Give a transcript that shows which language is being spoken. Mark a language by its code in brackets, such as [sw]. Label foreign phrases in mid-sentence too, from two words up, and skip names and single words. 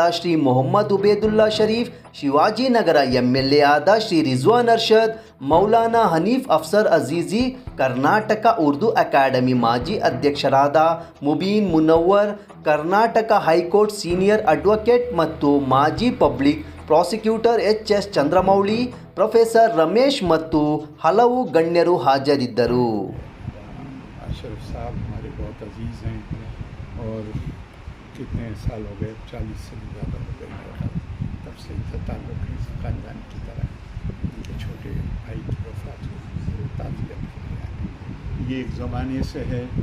[kn] ಶ್ರೀ ಮೊಹಮ್ಮದ್ ಉಬೇದುಲ್ಲಾ ಶರೀಫ್, ಶಿವಾಜಿನಗರ ಎಂಎಲ್ಎ ಆದ ಶ್ರೀ ರಿಜ್ವಾನ್ ಅರ್ಷದ್, ಮೌಲಾನಾ ಹನೀಫ್ ಅಫ್ಸರ್ ಅಜೀಜಿ, ಕರ್ನಾಟಕ ಉರ್ದು ಅಕಾಡೆಮಿ ಮಾಜಿ ಅಧ್ಯಕ್ಷರಾದ ಮುಬೀನ್ ಮುನವ್ವರ್, ಕರ್ನಾಟಕ ಹೈಕೋರ್ಟ್ [en] senior advocate [kn] ಮತ್ತು ಮಾಜಿ [en] public prosecutor [kn] ಎಚ್.ಎಸ್. ಚಂದ್ರಮೌಳಿ, ಪ್ರೊಫೆಸರ್ ರಮೇಶ್ ಮತ್ತು ಹಲವು ಗಣ್ಯರು ಹಾಜರಿದ್ದರು. [ur] اشرف صاحب ہمارے بہت عزیز ہیں اور کتنے سال ہو گئے، 40 سے بھی زیادہ ہو گئے، تب سے ان کا تعلق ہے خاندان کی طرح. ان کے چھوٹے بھائی کی وفات ہوئی، تعزیت کے لیے یہ ایک زمانے سے ہے.